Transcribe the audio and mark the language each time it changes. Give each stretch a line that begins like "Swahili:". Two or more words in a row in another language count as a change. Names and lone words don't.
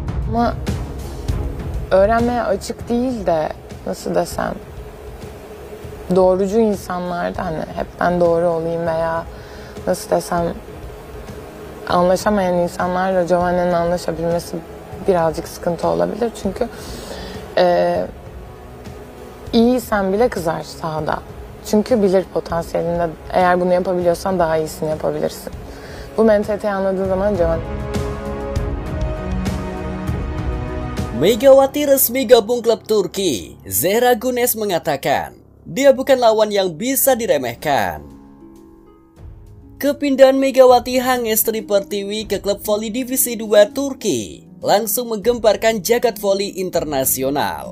Turkish: Ama öğrenmeye açık değil de nasıl desem, doğrucu insanlarda hani hep ben doğru olayım veya nasıl desem anlaşamayan insanlarla Giovanni'nin anlaşabilmesi birazcık sıkıntı olabilir. Çünkü iyiysen bile kızar sahada. Çünkü bilir potansiyelinde, eğer bunu yapabiliyorsan daha iyisini yapabilirsin. Bu mentaliteyi anladığı zaman Giovanni...
Indonesian: Megawati resmi gabung klub Turki. Zehra Güneş mengatakan, dia bukan lawan yang bisa diremehkan. Kepindahan Megawati Hangestri Pertiwi ke klub voli divisi 2 Turki langsung menggemparkan jagat voli internasional.